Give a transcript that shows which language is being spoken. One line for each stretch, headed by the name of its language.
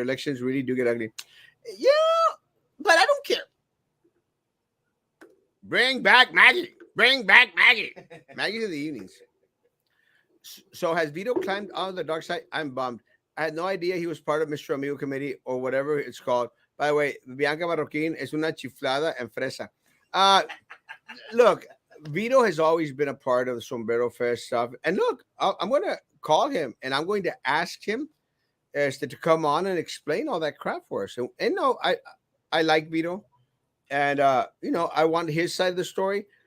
English: Elections really do get ugly. Yeah, but I don't care. Bring back Maggie. Bring back Maggie. Maggie's in the evenings. So has Vito climbed on the dark side? I'm bummed. I had no idea he was part of Mr. Amigo Committee or whatever it's called. By the way,
Spanish: Bianca Marroquin es una chiflada en fresa.
English: Look, Vito has always been a part of the Sombrero Fest stuff. And look, I'm going to call him and I'm going to ask him to come on and explain all that crap for us. And no, I like Vito. And, I want his side of the story.